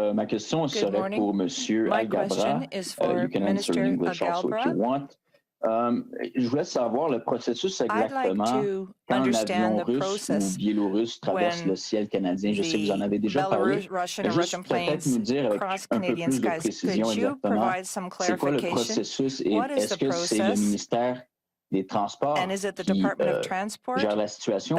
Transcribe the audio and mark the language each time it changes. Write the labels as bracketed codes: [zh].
[fr] Ma question serait pour Monsieur Alghabra. [en] You can answer in English also if you want. [fr] Je voulais savoir le processus exactement quand l'avion russe ou biélorusse traverse le ciel canadien. Je sais que vous en avez déjà parlé. Juste peut-être nous dire avec un peu plus de précision exactement c'est quoi le processus et est-ce que c'est le ministère des Transports qui gère la situation?